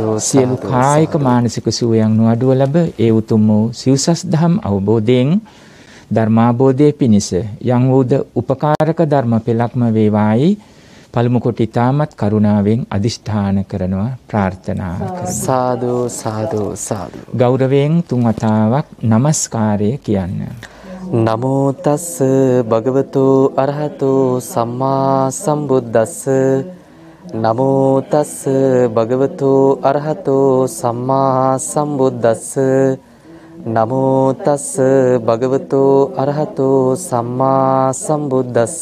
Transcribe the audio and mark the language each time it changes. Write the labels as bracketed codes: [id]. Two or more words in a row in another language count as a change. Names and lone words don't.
[si] සියලු කායික මානසික සුවයන් නොඅඩුව ලැබ ඒ උතුම් වූ සිව්සස් දහම් අවබෝධයෙන් ධර්මාබෝධයේ පිණිස යම් වූද උපකාරක ධර්ම පෙළක්ම වේවායි පළමු කොට ඊ타මත් කරුණාවෙන් අදිෂ්ඨාන කරනවා, ප්‍රාර්ථනා කරනවා. සාදු සාදු සාදු. ගෞරවයෙන් තුන් වතාවක් නමස්කාරය කියන්න. [pi] නමෝ තස්ස භගවතු අරහතෝ සම්මා සම්බුද්දස්ස. නමෝ තස්ස භගවතු අරහතෝ සම්මා සම්බුද්දස්ස. නමෝ තස්ස භගවතු අරහතෝ සම්මා සම්බුද්දස්ස.